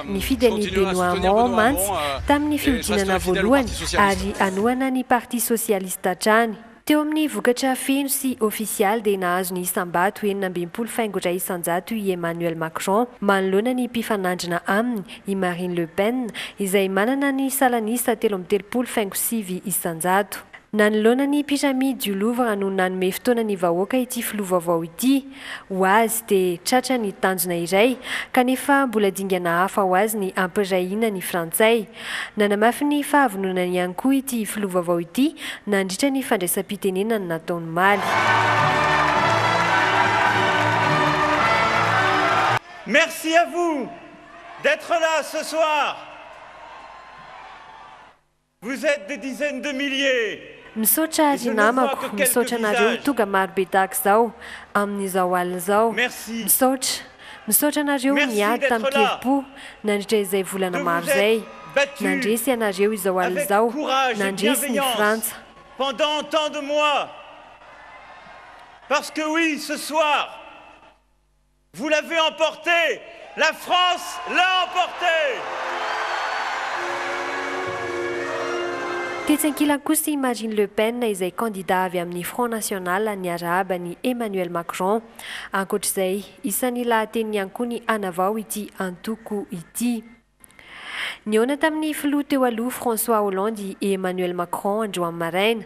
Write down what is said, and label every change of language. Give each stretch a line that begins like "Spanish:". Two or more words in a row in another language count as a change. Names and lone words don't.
Malagasy: Nifidy any Benoît Hamon mantsy tamin'ny fihodinana voalohany ary anohana ny Parti Socialiste hatrany. Teo amin'ny vokatra feno sy ofisialy dia nahazo ny isam-bato 20 faingoizay isanjato i Emmanuel Macron manoloana ny mpifanandrina aminy i Marine Le Pen izay manana ny salanisa 13 faingo 9 isanjato. Nanoloana ny pyramide du Louvre no nanome fotoana ny vahoaka ity filoha vaovao ity. Ho azy dia tratra ny tanjona iray kanefa mbola dingana hafa ho azy ny ampirahina ny frantsay. Nanamafy ny fahavononany ihany koa ity filoha vaovao ity nandritra ny fandraisam-pitenenana nataony omaly.
French: Merci à vous d'être là ce soir. Vous êtes des dizaines de milliers.
Malagasy: Misaotra ry namako, misaotra anareo tonga marobe tahaka izao amin'izao alina izao. Misaotra anareo niady tamin'ny keripo nandritra izay volana maro izay. Nandresy anareo izao alina izao, nandresy ny Frantsa.
French: Pendant tant de mois. Parce que oui, ce soir, vous l'avez emporté. La France l'a emporté.
Malagasy: Tetsankilany kosa Marine Le Pen izay candidat avy amin'ny Front National niarahaba ny Emmanuel Macron. Ankoatr'izay, isan'ny lahateny ihany koa ny anavao ity antoko ity. Niona tamin'ny filoha teo aloha François Hollande i Emmanuel Macron androany maraina.